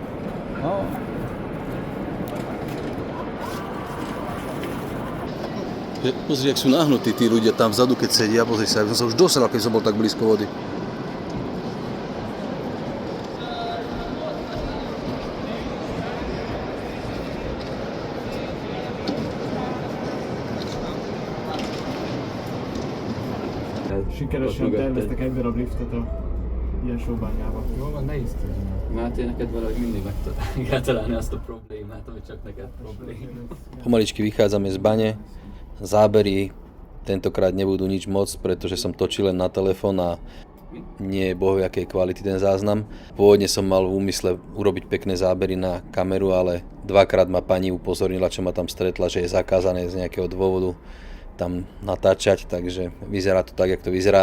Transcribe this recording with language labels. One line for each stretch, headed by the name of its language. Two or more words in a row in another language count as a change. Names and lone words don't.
Slovak: No. Pozri, jak sú nahnutí tí ľudia tam vzadu, keď sedia. Pozri sa, som sa už dosral, keď som bol tak blízko vody.
Hungarian: Sikeresen terveztek egy darab liftet a ilyen sóbányába. Jó, van, ne is tudj. Mert én neked valahogy mindig meg kell találni azt a problémát, ami csak neked probléma.
Slovak: Pomaličky vychádzame z bane. Zábery tentokrát nebudú nič moc, pretože som točil len na telefón a nie je bohojakej kvality ten záznam. Pôvodne som mal v úmysle urobiť pekné zábery na kameru, ale dvakrát ma pani upozornila, čo ma tam stretla, že je zakázané z nejakého dôvodu tam natáčať, takže vyzerá to tak, jak to vyzerá.